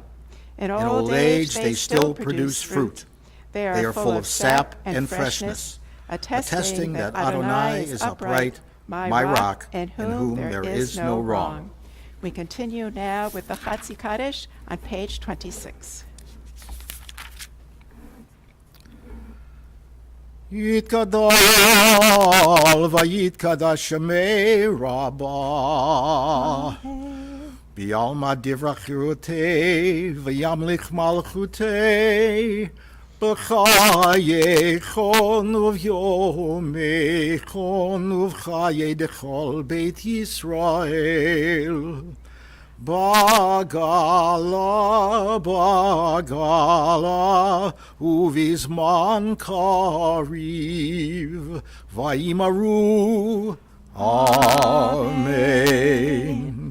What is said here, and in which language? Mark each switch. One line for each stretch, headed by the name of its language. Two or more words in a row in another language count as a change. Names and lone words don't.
English: In old age they still produce fruit. They are full of sap and freshness, attesting that Adonai is upright, my rock, in whom there is no wrong. We continue now with the Chatzi Kaddish on page 26.
Aramaic: יתגדל ויתקדש שמה רבא. בעלמא די ברא כרעותה וימליך מלכותה. בחייכון וביומיכון ובחיי דכל בית ישראל. בעגלא ובזמן קריב ואמרו אמן.